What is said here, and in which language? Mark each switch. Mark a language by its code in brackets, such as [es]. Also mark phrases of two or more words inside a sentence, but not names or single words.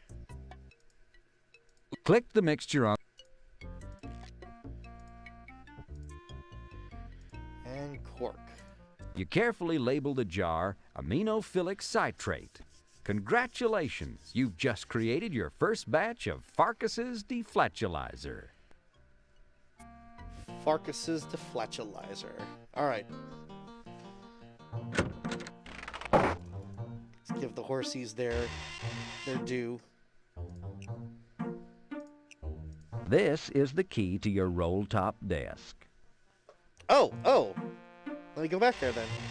[en] click the mixture on and cork. You carefully label the jar aminophilic citrate. Congratulations, you've just created your first batch of Farkas's deflatulizer. Farkas's deflatulizer. All right. Let's give the horsies their due. This is the key to your roll-top desk. Oh. Let me go back there then.